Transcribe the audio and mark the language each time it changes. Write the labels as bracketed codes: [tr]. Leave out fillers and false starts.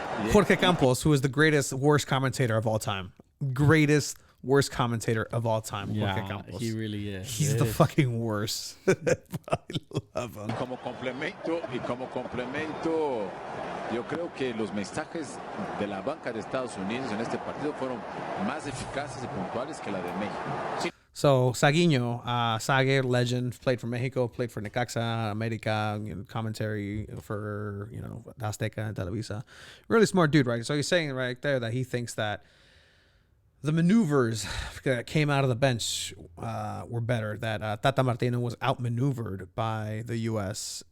[en] Jorge Campos, who is the greatest, worst commentator of all time. Greatest, worst commentator of all time. Yeah, Jorge Campos. he really is. He's the fucking worst. I love him. [es] Como complemento, yo creo que los mensajes de la banca de Estados Unidos en este partido fueron más eficaces y puntuales que la de México. [en] So, Saguinho, Sague, legend, played for Mexico, played for Necaxa, America, commentary for, Azteca and Televisa. Really smart dude, right? So he's saying right there that he thinks that the maneuvers that came out of the bench were better, that Tata Martino was outmaneuvered by the U.S.